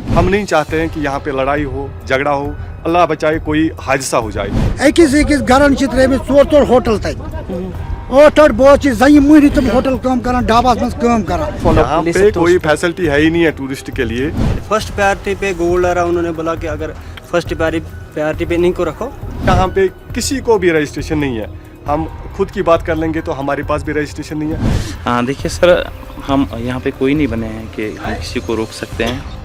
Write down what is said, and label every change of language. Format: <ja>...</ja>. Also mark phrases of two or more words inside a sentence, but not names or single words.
<hi>हम नहीं चाहते हैं कि यहाँ पे लड़ाई हो, झगड़ा हो, अल्लाह बचाए कोई हादसा हो जाए.</hi> <ks>أکِس گرن چھِ ترٛٲومٕتۍ 4 ہوٹل تَتہِ 8 بٲژ چھِ زَنہِ مٔہنی تِم ہوٹل کٲم کران ڈھاباس منٛز کٲم کران.</ks> <hi>यहाँ पे कोई फैसिलिटी है ही नहीं है टूरिस्ट के लिए.</hi> <en>first priority</en> <hi>पे गोल्डन उन्होंने बोला कि अगर</hi> <en>first priority</en> <hi>पे इन्हीं को रखो. यहाँ पे किसी को भी रजिस्ट्रेशन नहीं है. हम खुद की बात कर लेंगे तो हमारे पास भी रजिस्ट्रेशन नहीं है. हाँ देखिए सर, हम यहाँ पे कोई नहीं बने हैं कि हम किसी को रोक सकते हैं.</hi>